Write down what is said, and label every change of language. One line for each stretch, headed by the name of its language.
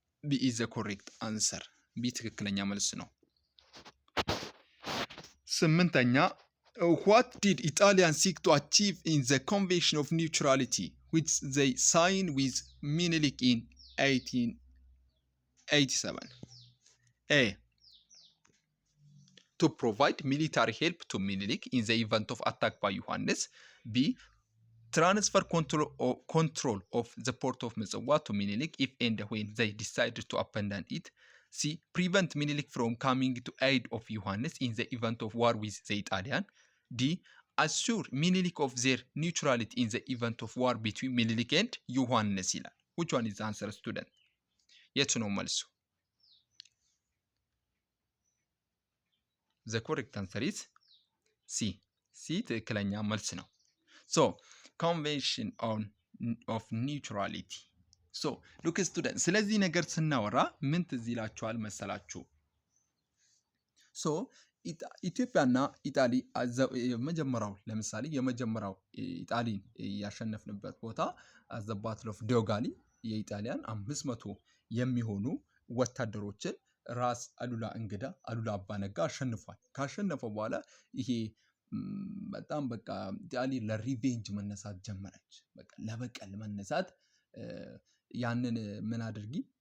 English: ቢ ኢዝ ዘ ኮሬክት አንሰር።
Amharic: ቢ ትክክለኛ መልስ ነው። ስምንተኛ
English: what did Italians seek to achieve in the Convention of Neutrality which they signed with Menelik in 1887? A. To provide military help to Menelik in the event of attack by Yohannes. B. Transfer control of the port of Mizwa to Menelik if and when they decided to abandon it. C. Prevent Menelik from coming to aid of Yohannes in the event of war with the Italian. D. Assure Menelik of their neutrality in the event of war between Menelik and Yohannes
Amharic: ይላል።
English: Which one is the answer, student?
Amharic: የቱ ነው መልሱ?
English: The correct answer is C.
Amharic: C ትክክለኛ መልስ ነው።
English: So convention of neutrality. So look student፣
Amharic: ስለዚህ ነገር ስናወራ ምን ትዝ ይላችኋል መሰላችሁ? So ኢትዮጵያና ኢጣሊ የመጀመሪያው ለምሳሌ የመጀመሪያው ኢጣሊን ያሸነፍንበት ቦታ
English: አዘ ባትል ኦፍ ዶጋሊ
Amharic: የኢጣሊያን 500 የሚሆኑ ወታደሮችን ራስ አሉላ እንግዳ አሉላ አባነጋ አሸንፏል። ካሸነፈው በኋላ ይሄ በጣም በቃ ኢጣሊ ለሪቬንጅ መነሳት ጀመረች። በቃ ለበቀል መነሳት። ያንን ምን አድርጊ